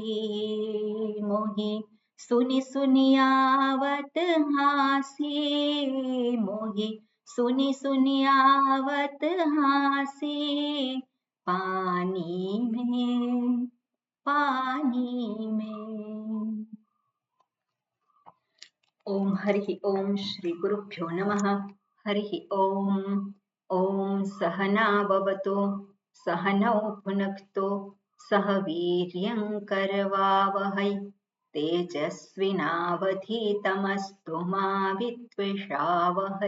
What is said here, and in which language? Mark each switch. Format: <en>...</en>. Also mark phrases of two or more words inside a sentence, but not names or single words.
<hi>मोही सुनी सुनी आवत हासी, मोही सुनी सुनी आवत हासी। पानी में, पानी में।</hi> <sa>ओम हरि ओम श्री गुरुभ्यो नमः। हरि ओम। ओम सहना भवतु, सहनौ भुनक्तु, सह वीर्यं करवावहै। तेजस्विनावधीतमस्तु मा विद्विषावहै।</sa>